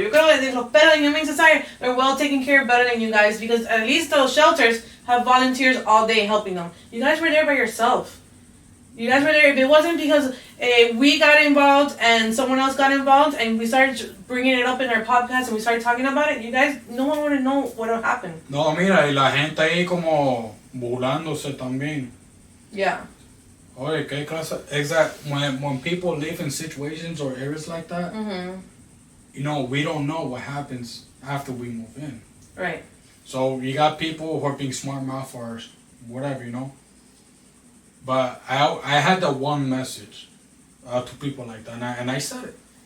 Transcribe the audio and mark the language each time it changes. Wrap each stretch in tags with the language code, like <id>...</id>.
<es>Yo creo que los perros</es> <en>in Humane Society are well taken care of better than you guys because at least those shelters have volunteers all day helping them. You guys were there by yourself. You guys were there. If it wasn't because we got involved and someone else got involved and we started bringing it up in our podcast and we started talking about it, you guys, no one would have known what would happen.</en> <es>No, mira, y la gente ahí como burlándose también.</es> <en>Yeah.</en> <es>Oye, ¿qué clase?</es> <en>Exact. When people live in situations or areas like that, you know, we don't know what happens after we move in. Right. So you got people who are being smart mouth or whatever, you know. But I had the one message to people like that, and I said it.</en>